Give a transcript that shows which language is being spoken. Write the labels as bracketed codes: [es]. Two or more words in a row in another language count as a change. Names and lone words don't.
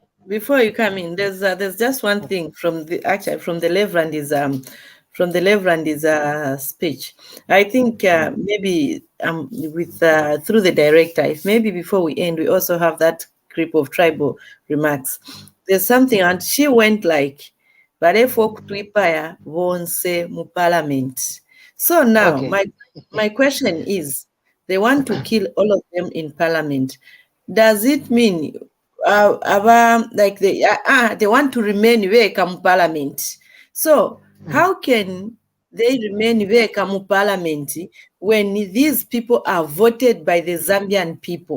[en] Before you come in, there's just one thing from the Reverend's speech. I think maybe with through the director, if maybe before we end, we also have that clip of tribal remarks. There's something, and she went like, [bem] "Barefo kutwipaya wonse mu parliament." [en] So now, Okay. my question is, they want to kill all of them in parliament. Does it mean like they want to remain where come parliament? So how can they remain [ny] veka mu [en] parliament when these people are voted by the Zambian people.